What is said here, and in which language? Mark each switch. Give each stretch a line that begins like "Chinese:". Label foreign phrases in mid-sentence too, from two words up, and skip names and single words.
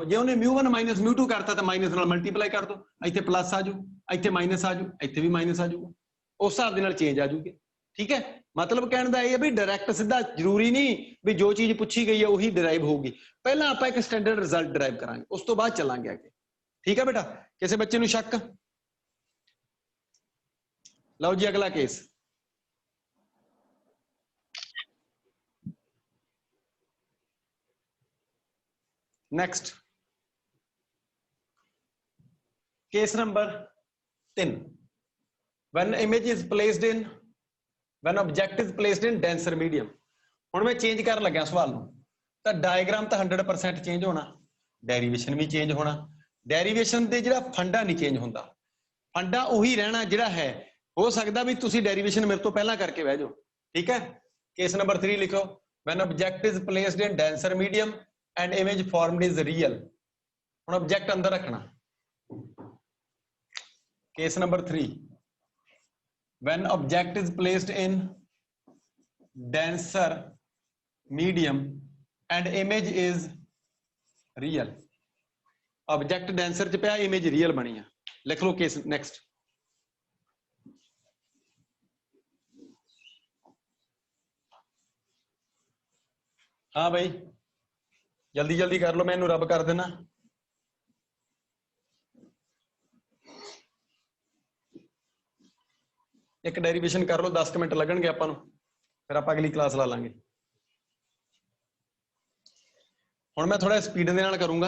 Punjabi: ਜੇ ਉਹਨੇ μ1 ਮਾਈਨਸ μ2 ਕਰਤਾ ਤਾਂ ਮਾਈਨਸ ਨਾਲ ਮਲਟੀਪਲਾਈ ਕਰ ਦਿਓ, ਇੱਥੇ ਪਲੱਸ ਆ ਜੂ, ਇੱਥੇ ਮਾਈਨਸ ਆ ਜੂ, ਇੱਥੇ ਵੀ ਮਾਈਨਸ ਆ ਜੂਗਾ, ਉਸ ਹਿਸਾਬ ਦੇ ਨਾਲ ਚੇਂਜ ਆ ਜੂਗੇ। ਠੀਕ ਹੈ, ਮਤਲਬ ਕਹਿਣ ਦਾ ਇਹ ਹੈ ਵੀ ਡਾਇਰੈਕਟ ਸਿੱਧਾ ਜ਼ਰੂਰੀ ਨਹੀਂ ਵੀ ਜੋ ਚੀਜ਼ ਪੁੱਛੀ ਗਈ ਹੈ ਉਹੀ ਡਿਰਾਈਵ ਹੋਊਗੀ। ਪਹਿਲਾਂ ਆਪਾਂ ਇੱਕ
English: standard result
Punjabi: ਡਿਰਾਈਵ ਕਰਾਂਗੇ, ਉਸ ਤੋਂ ਬਾਅਦ ਚੱਲਾਂਗੇ ਅੱਗੇ। ਠੀਕ ਹੈ ਬੇਟਾ, ਕਿਸੇ ਬੱਚੇ ਨੂੰ ਸ਼ੱਕ? ਲਓ ਜੀ ਅਗਲਾ ਕੇਸ।
English: Next, case number 10. When image is placed in, when object is placed in denser medium.
Punjabi: ਹੁਣ ਮੈਂ ਚੇਂਜ ਕਰਨ ਲੱਗਿਆ ਸਵਾਲ ਨੂੰ, ਤਾਂ ਡਾਇਗਰਾਮ ਤਾਂ 100% ਚੇਂਜ ਹੋਣਾ, ਡੈਰੀਵੇਸ਼ਨ ਵੀ ਚੇਂਜ ਹੋਣਾ। ਡੈਰੀਵੇਸ਼ਨ ਦੇ ਜਿਹੜਾ ਫੰਡਾ ਨਹੀਂ ਚੇਂਜ ਹੁੰਦਾ, ਫੰਡਾ ਉਹੀ ਰਹਿਣਾ ਜਿਹੜਾ ਹੈ। ਹੋ ਸਕਦਾ ਵੀ ਤੁਸੀਂ ਡੈਰੀਵੇਸ਼ਨ ਮੇਰੇ ਤੋਂ ਪਹਿਲਾਂ ਕਰਕੇ ਬਹਿ ਜਾਓ। ਠੀਕ ਹੈ,
English: case number
Punjabi: 3 ਲਿਖੋ।
English: when object is placed in denser medium and image formed is real।
Punjabi: ਹੁਣ ਆਬਜੈਕਟ ਅੰਦਰ ਰੱਖਣਾ।
English: case number 3, when object is placed in denser medium and image is real।
Punjabi: ਆਬਜੈਕਟ ਡੈਂਸਰ ਚ ਪਿਆ,
English: image real
Punjabi: ਬਣੀ ਆ। ਲਿਖ ਲਓ
English: case next.
Punjabi: ਹਾਂ ਭਾਈ ਜਲਦੀ ਜਲਦੀ ਕਰ ਲਓ, ਮੈਂ ਇਨ੍ਹੂੰ ਰਬ ਕਰ ਦੇਣਾ। ਇੱਕ ਡੈਰੀਵੇਸ਼ਨ ਕਰ ਲਓ, 10 ਮਿੰਟ ਲੱਗਣਗੇ ਆਪਾਂ ਨੂੰ, ਫਿਰ ਆਪਾਂ ਅਗਲੀ ਕਲਾਸ ਲਾ ਲਾਂਗੇ। ਹੁਣ ਮੈਂ ਥੋੜ੍ਹਾ ਸਪੀਡ ਦੇ ਨਾਲ ਕਰੂੰਗਾ।